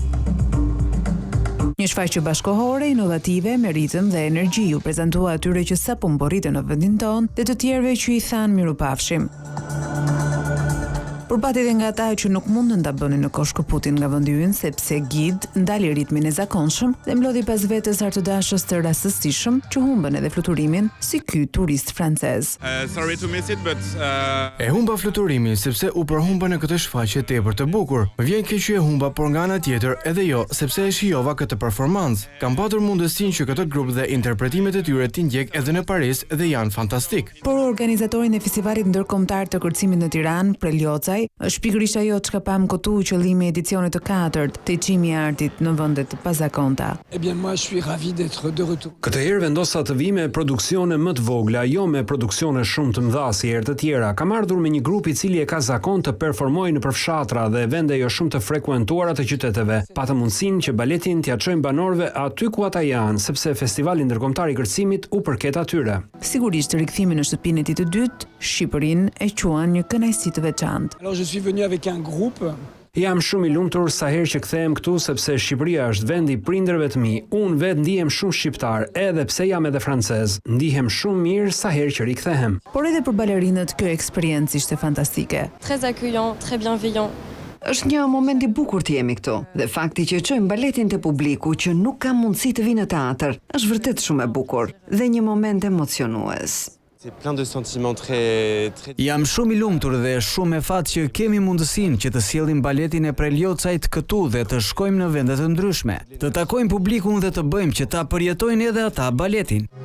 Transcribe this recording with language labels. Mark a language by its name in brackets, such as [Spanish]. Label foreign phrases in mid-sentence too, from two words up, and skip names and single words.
[Albanian] Një shfaqje bashkëkohore, inovative, me ritëm dhe energji u prezantua atyre që sapo mborritën në vendin tonë dhe të tjerëve që I thanë mirupafshim. Por pati edhe nga ata që nuk mundën ta bënin në kohë shkëputin nga vendi ynë sepse Gid ndali ritmin e zakonshëm dhe mlodhi pas vetes artëdashës të rastësishëm që humbën edhe fluturimin si ky turist francez. [English] Sorry to miss it, but [Albanian] E humba fluturimin sepse u përhumba në këtë shfaqje tepër të bukur. Më vjen keq që e humba, por nga ana tjetër edhe jo, sepse e shijova këtë performancë. Kam patur mundësinë që këtë grup dhe interpretimet e tyre t'i ndjek edhe në Paris dhe janë fantastik. Por organizatorin e festivalit ndërkombëtar të kërcimit në Tiranë, Preliocaj, është pikërisht ajo çka pam kotu qëllimi i edicionit të 4 të Çimi i Artit në vende të pazakonta. [French] Eh bien, moi, je suis ravi d'être de retour. [Albanian] Këtë herë vendosa të vi me produksione më të vogla, jo me produksione shumë të mëdha si herë të tjera. Kam ardhur me një grup i cili e ka zakon të performojë në përfshatra dhe vende jo shumë të frekuentuara të qyteteve. Patëm mundësinë që baletin t'ia çojmë banorëve aty ku ata janë, sepse festivali ndërkombëtar i kërcimit u përket atyre. Sigurisht rikthimi në shtëpinë e tij të dytë, Shqipërinë e quan një kënaqësi të veçantë. [French] Alors, je suis venu avec un groupe. [Albanian] Jam shumë i lumtur sa herë që kthehem këtu sepse Shqipëria është vendi i prindërve të mi. Unë vetë ndihem shumë shqiptar, edhe pse jam edhe francez. Ndihem shumë mirë sa herë që rikthehem. Por edhe për balerinët kjo eksperiencë ishte fantastike. [French] Très accueillant, très bienveillant. [Albanian] Është një moment i bukur të jemi këtu dhe fakti që çojmë baletin te publiku që nuk ka mundësi të vinë në teatr është vërtet shumë e bukur dhe një moment emocionues. Jam shumë i lumtur dhe shumë e fat që kemi mundësinë që të sjellim baletin e Preliocajt këtu dhe të shkojmë në vende të ndryshme, të takojmë publikun dhe të bëjmë që ta përjetojnë edhe ata baletin.